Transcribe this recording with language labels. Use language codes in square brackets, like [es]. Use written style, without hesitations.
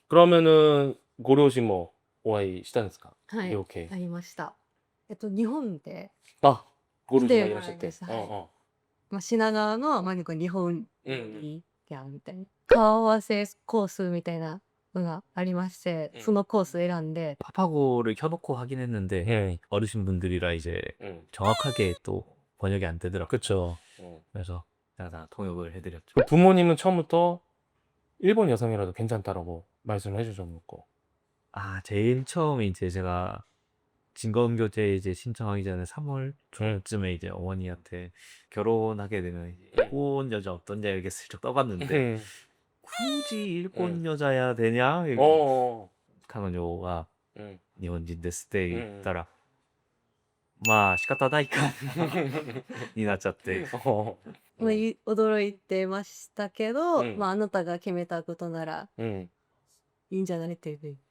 [ko] 그러면은 [ja] ご両親もお会いしたんですか？はい、両家。ありました。日本であ、ご両親がいらっしゃって。来てもらいました。まあ、品川の、まあ、なんか日本にやみたいな顔合わせコースみたいなのがありまして、そのコース選んで [ko] 파파고를 켜놓고 하긴 했는데 예. 어르신분들이라 이제 정확하게 또 번역이 안 되더라고요. 그쵸. 그래서 제가 다 통역을 해드렸죠. 그 부모님은 처음부터 일본 여성이라도 괜찮다라고 말씀을 해주셨고. 아, 제일 처음에 이제 제가 진검교제 이제 신청하기 전에 3월 초쯤에 이제 어머니한테 결혼하게 되면 이제 일본 여자 어떠냐 이렇게 슬쩍 떠봤는데 굳이 일본 여자야 되냐? [ja] 彼女が 日本人ですって言ったら、まあ仕方ないかになっちゃって。まあ、驚いてましたけど、まあ、あなたが決めたことならいいんじゃないっていう。